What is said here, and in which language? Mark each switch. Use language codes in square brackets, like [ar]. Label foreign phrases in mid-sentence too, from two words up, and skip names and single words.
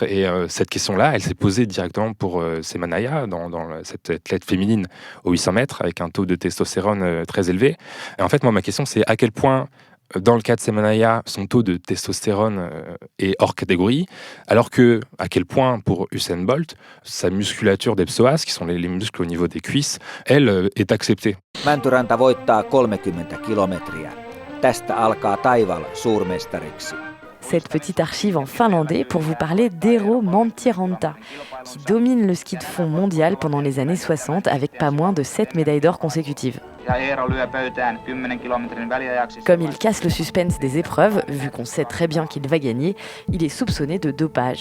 [fr] Et cette question-là, elle s'est posée directement pour Semanaya, dans cette athlète féminine au 800 mètres, avec un taux de testostérone très élevé. Et en fait, moi, ma question, c'est à quel point dans le cas de Semanaya, son taux de testostérone est hors catégorie, alors que, à quel point, pour Usain Bolt, sa musculature des psoas, qui sont les muscles au niveau des cuisses, elle est acceptée. [fi] Mäntyranta voittaa 30 kilometriä. Tästä alkaa taival suurmestariksi. [fr] Cette petite archive en finlandais pour vous parler d'Eero Mäntyranta, qui domine le ski de fond mondial pendant les années 60 avec pas moins de 7 médailles d'or consécutives. Comme il casse le suspense des épreuves, vu qu'on sait très bien qu'il va gagner, il est soupçonné de dopage.